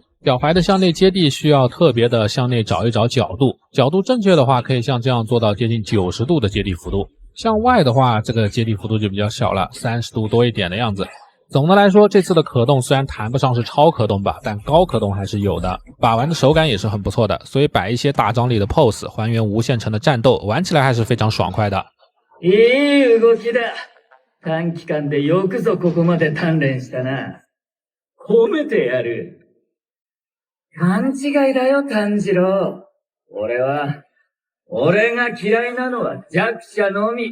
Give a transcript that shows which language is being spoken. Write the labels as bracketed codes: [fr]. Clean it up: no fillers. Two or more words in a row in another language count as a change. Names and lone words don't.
[zh] 脚踝的向内接地需要特别的向内找一找角度，角度正确的话可以像这样做到接近90度的接地幅度。向外的话，这个接地幅度就比较小了，30度多一点的样子。总的来说，这次的可动虽然谈不上是超可动吧，但高可动还是有的，把玩的手感也是很不错的，所以摆一些大张力的 pose， 还原无限城的战斗，玩起来还是非常爽快的。 [ja] いい動きだ。短期間でよくぞここまで鍛錬したな。褒めてやる。勘違いだよ、炭治郎。俺が嫌いなのは弱者のみ。